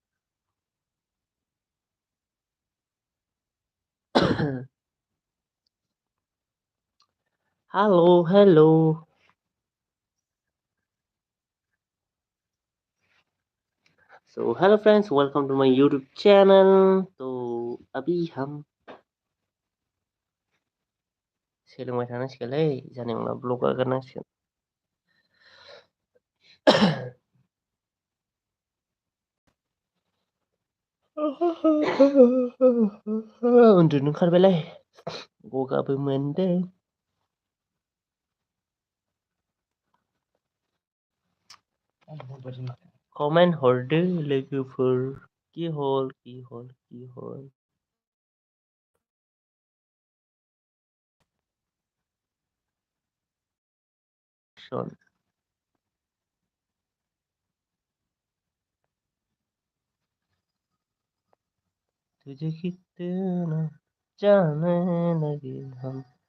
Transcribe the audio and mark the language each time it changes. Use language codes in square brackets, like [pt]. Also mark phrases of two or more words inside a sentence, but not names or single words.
[en] Hello, hello. So hello friends, welcome to my YouTube channel. [brx] तो अभी हम सोलोंबाय थानांसिगोनलै जानाय नंला ब्लग आगारनांसिगोन। उन्दुनो ओंखारबायलै गगाबो मोनदों। कमेन्ट हरदो लोगोफोर किहल किहल किहल। [hi] तुझे कितना जाने लगे हम।